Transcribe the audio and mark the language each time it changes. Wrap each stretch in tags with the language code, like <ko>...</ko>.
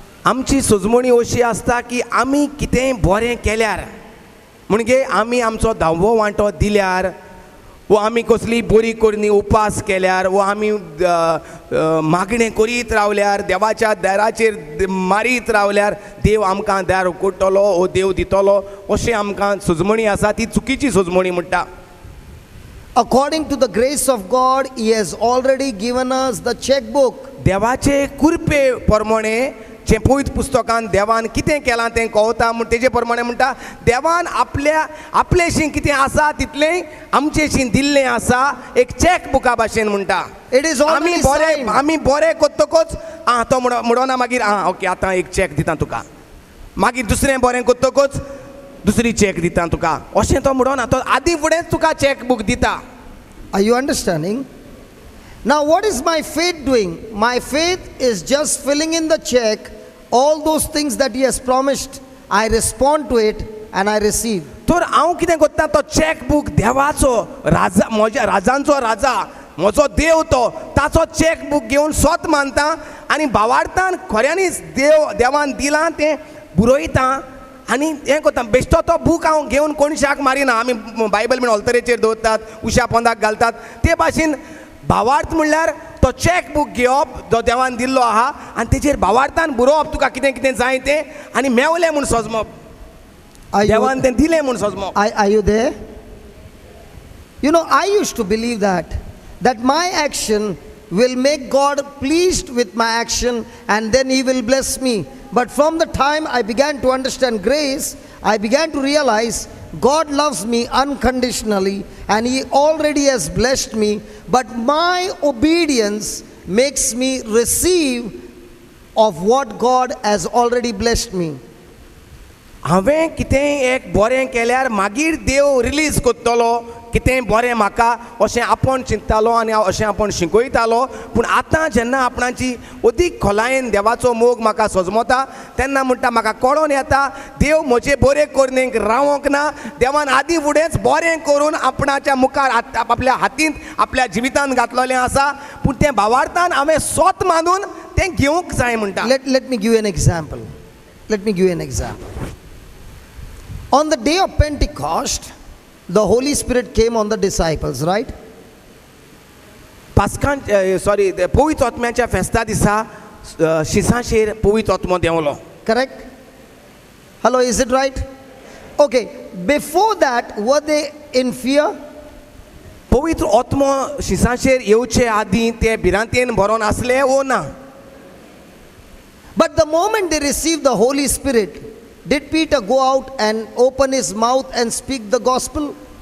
<gom>आमची सजमणी अशी आसता की आमी कितेंय बरें केल्यार म्हणजे आमी आमचो 10वो वांटो दिल्यार वो आमी कसली बरी करणी उपास केल्यार वो आमी मागणें करीत रावल्यार देवाच्या दाराचेर मारीत रावल्यार देव आमकां दार उगडटलो वो देव दितलो अशें आमकां सजमणी आसा ती चुकीची सजमणी म्हणटा.</gom> <en>According to the grace of God, he has already given us the checkbook.</en> <gom>देवाचे कृपे प्रमाणे जे पवित्र पुस्तकान देवान कितें केलां तें कळटा म्हूण तेजे प्रमाणे म्हणटा देवान आपलेशीं कितें आसा तितलें आमचेशीं दिल्लें आसा एक चॅक बुका भाशेन म्हणटा</gom> <en>It is already signed.</en> <gom>आमी बरें करतकच तो म्हणना मागीर ओके आतां एक चॅक दिता तुका मागीर दुसरें बरें करतकच दुसरी चॅक दिता तुका अशें तो म्हणना तो आदी फुडेंच तुका चॅक बूक दिता.</gom> <en>Are you understanding? Now, what is my faith doing? My faith is just filling in the check, all those things that He has promised. I respond to it and I receive.</en> <gom>तर हांव कितें करता तो check book देवाचो राजा म्हज्या राजांचो राजा म्हजो देव तो ताचो चॅक बूक घेवन स्वत मानता आनी भावार्थान खऱ्यांनीच देवान दिलां तें बुरयता आनी हें करता बेश्टो तो बूक हांव घेवन कोणशाक मारिना आमी बायबल बीन ऑल्तरेचेर दवरतात उशा पोंदाक घालतात ते भाशेन भावार्थ म्हणल्यार तो चॅक बूक घेवप जो देवान दिल्लो आहा आनी तेचेर भावार्थान बरोवप तुका कितें कितें जाय तें आनी मेवलें म्हूण सजमप देवान तें दिलें म्हूण सजमप.</gom> <en>Are you there? You know, I used to believe that my action will make God pleased with my action and then He will bless me. But from the time I began to understand grace, I began to realize God loves me unconditionally and He already has blessed me. But my obedience makes me receive of what God has already blessed me.</en> <gom>हांवें कितेंय एक बरें केल्यार मागीर देव release करतलो कितेंय बरें म्हाका अशें आपूण चिंततालो आनी हांव अशें आपूण शिकयतालो पूण आतां जेन्ना आपणाची अदीक खोलायेन देवाचो मोग म्हाका सजमता तेन्ना म्हणटा म्हाका कळोन येता देव म्हजे बरें करनेक रावोंक ना देवान आदी फुडेंच बरें करून आपणाच्या मुखार आपल्या हातींत आपल्या जिवितांत घातलेलें आसा पूण तें भावार्थान हांवें स्वत मानून तें घेवंक जाय म्हणटा.</gom> <en>Let me give you an example. Let me give you an example. On the day of Pentecost, the Holy Spirit came on the disciples, right?</en> <gom>पवित्र आत्म्याच्या फेस्ता दिसा शिसांचेर पवित्र आत्मो देंवलो.</gom> <en>Correct? Hello, is it right? Okay, before that, were they in fear?</en> <gom>पवित्र आत्मो शिसांचेर येवचे आदीं ते भिरांतेन भरोन आसले वो ना.</gom> <en>But the moment they received the Holy Spirit, did Peter go out and open his mouth and speak the gospel?</en>